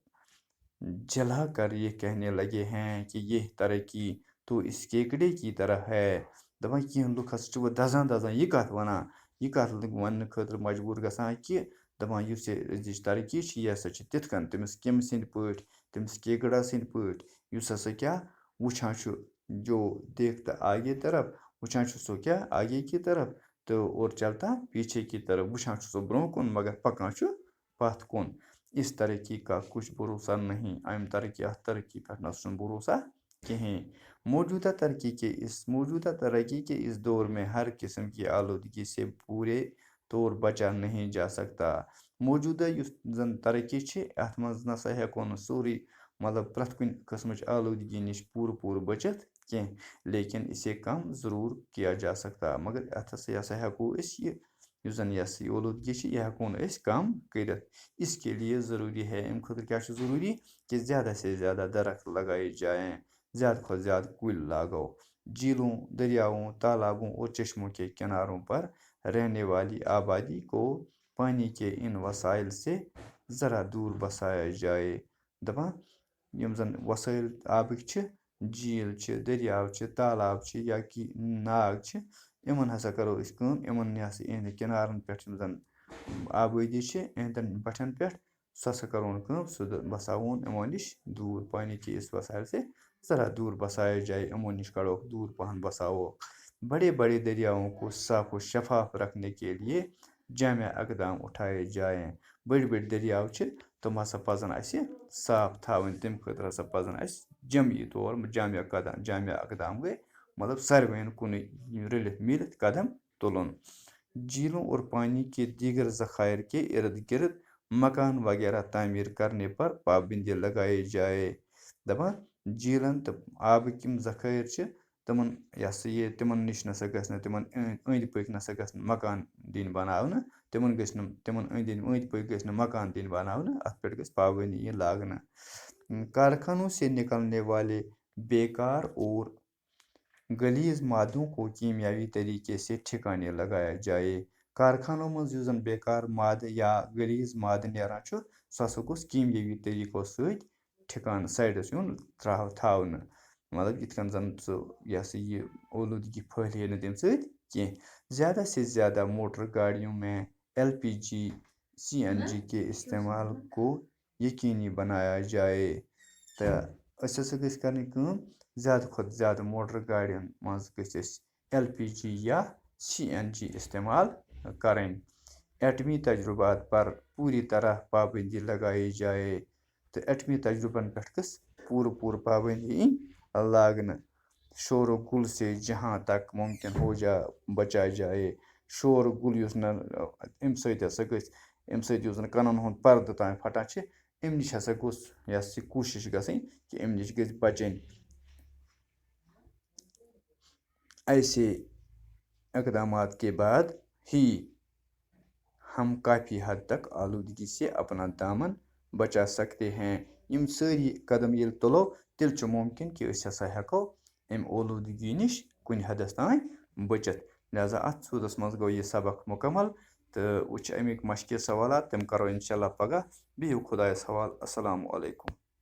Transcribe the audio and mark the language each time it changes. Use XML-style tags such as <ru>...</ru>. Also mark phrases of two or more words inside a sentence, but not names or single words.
<ur>جلا کر یہ کہنے لگے ہیں کہ یہ ترقی تو اس کیکڑے کی طرح ہے</ur> <ks>دپان کینٛہہ لُکھ ہسا چھِ وۄنۍ دزان یہِ کتھ ونان یہِ کتھ وننہٕ خٲطرٕ مجبوٗر گژھان کہِ دپان یُس یہِ أزِچ ترقی چھِ یہِ ہسا چھِ تِتھ کٔنۍ تٔمِس کیٚمۍ سٕنٛدۍ پٲٹھۍ تٔمِس کیکڑا سٕنٛدۍ پٲٹھۍ یُس ہسا کیٛاہ وٕچھان چھُ</ks> <ur>جو دیکھتا آگے طرف</ur> <ks>وٕچھان چھُ سُہ کیٛاہ</ks> <ur>آگے کی طرف</ur> <ks>تہٕ</ks> <ur>اور چلتا پیچھے کی طرف</ur> <ks>وٕچھان چھُ سُہ برٛونٛہہ کُن مگر پکان چھُ پتھ کُن</ks> <ur>اس ترقی کا کچھ بھروسہ نہیں</ur> <ks>امہِ ترقی پٮ۪ٹھ نہ چھُنہٕ بھروسہ کِہیٖنۍ</ks> <ur>موجودہ ترقی کے اس دور میں ہر قسم کی آلودگی سے پورے طور بچا نہیں جا سکتا</ur> <ks>موجودہ یُس زن ترقی چھِ اَتھ منٛز نہ سا ہٮ۪کو نہٕ سورُے مطلب پرٛٮ۪تھ کُنہِ قٕسمٕچ آلودگی نِش پوٗرٕ بٔچِتھ کینٛہہ</ks> <ur>لیکن اسے کم ضروٗر کیا جا سکتا</ur> <ks>مگر اَتھ ہسا ہٮ۪کو أسۍ یہِ یُس زن یہِ ہسا یہِ اولوٗدگی چھِ یہِ ہٮ۪کو نہٕ أسۍ کم کٔرِتھ</ks> <ur>اس کے لیے ضروری ہے</ur> <ks>اَمہِ خٲطرٕ کیٛاہ چھُ ضروٗری</ks> <ur>کہ زیادہ سے زیادہ درخت لگائے جائیں</ur> <ks>زیادہ کھۄتہٕ زیادٕ کُلۍ لاگو</ks> <ur>جھیلوں دریاؤں تالابوں اور چشموں کے کناروں پر رہنے والی آبادی کو پانی کے ان وسائل سے ذرا دور بسایا جائے</ur> <ks>دپان یِم زن وسٲیِل آبٕکۍ چھِ جھیٖل چھِ دٔریاو چھِ تالاب چھِ یا کہ ناگ چھِ یِمن ہسا کرو أسۍ کٲم یِمن ہسا یِہنٛدِ کِنارن پٮ۪ٹھ یِم زن آبٲدی چھِ یِہنٛدٮ۪ن بٹھٮ۪ن پٮ۪ٹھ سُہ ہسا کروون کٲم سُہ بساوون یِمو نِش دوٗر</ks> <ur>پانی کے اس وسائل سے ذرا دور بسایا جائے</ur> <ks>یِمو نِش کڑوکھ دوٗر پہن بساووکھ</ks> <ur>بڑے بڑے دریاؤں کو صاف و شفاف رکھنے کے لیے جامع اقدام اٹھائے جائیں</ur> <ks>بٔڑۍ بٔڑۍ دٔریاو چھِ تِم ہسا پزن اَسہِ صاف تھاوٕنۍ تَمہِ خٲطرٕ ہسا پزن اَسہِ جمعی طور جامع اقدام گٔے مطلب ساروِین کُنُے رٔلِتھ میٖلِتھ قدم تُلُن</ks> <ur>جھیلوں اور پانی کے دیگر ذخائر کے ارد گرد مکان وغیرہ تعمیر کرنے پر پابندی لگائی جائے</ur> <ks>دپان جھیلن تہٕ آبٕکۍ یِم ذخٲیر چھِ تِمن یہِ ہسا یہِ تِمن نِش نسا گژھِ نہٕ تِمن أنٛدۍ پٔکۍ نسا گژھِ نہٕ مکان دِنۍ بناونہٕ تِمن أنٛدۍ پٔکۍ گژھِ نہٕ مکان دِنۍ بناونہٕ اَتھ پٮ۪ٹھ گژھِ پابندی یِنۍ لاگنہٕ</ks> <ur>کارخانوں سے نکلنے والے بیکار اور غلیظ مادوں کو کیمیاوی طریقے سے ٹھکانے لگایا جائے</ur> <ks>کارخانو منٛز یُس زن بیکار مادٕ یا غلیظ مادٕ نیران چھُ سُہ ہسا گوٚژھ کیمیٲوی طریٖقو سۭتۍ ٹھِکانہٕ سایڈس یُن تھاونہٕ مطلب یِتھ کٔنۍ زن سُہ یہِ ہسا یہِ اولوٗدگی پھٔہلے نہٕ تَمہِ سۭتۍ کینٛہہ</ks> <ur>زیادہ سے زیادہ موٹر گاڑیوں میں LPG CNG کے استعمال کو یقینی بنایا جائے</ur> <ks>تہٕ أسۍ ہسا گٔژھۍ کرٕنۍ کٲم زیادٕ کھۄتہٕ زیادٕ موٹر گاڑٮ۪ن منٛز گٔژھۍ أسۍ LPG یا CNG استعمال کرٕنۍ</ks> <ur>ایٹمی تجربات پر پوری طرح پابندی لگائی جائے</ur> <ks>تہٕ ایٹمی تجربن پٮ۪ٹھ گٔژھ پوٗرٕ پابندی یِنۍ لاگنہٕ</ks> <ur>شور و گل سے جہاں تک ممکن بچا جائے</ur> <ks>شور و گل یُس نہٕ اَمہِ سۭتۍ ہسا گٔژھۍ اَمہِ سۭتۍ یُس زن کَنن ہُنٛد پردٕ تام پھٹان چھِ اَمہِ نِش ہسا گوٚژھ یہِ ہسا یہِ کوٗشش گژھٕنۍ کہِ اَمہِ نِش گژھِ بچٕنۍ</ks> <ur>ایسے اقدامات کے بعد ہی ہم کافی حد تک آلودگی سے اپنا دامن بچا سکتے ہیں</ur> <ks>یِم سٲری قدم ییٚلہِ تُلو تیٚلہِ چھُ مُمکِن کہِ أسۍ ہسا ہٮ۪کو اَمہِ اولوٗدگی نِش کُنہِ حدس تام بچت. لہذا اتھ سودس منٛز گوٚو یہِ سبق مکمل تہٕ وٕچھ امیِکۍ مشکل سوالات تِم کرو انشاءاللہ پگاہ. بِہِو خۄدایس حوال.</ks> <ar>السلام علیکم.</ar>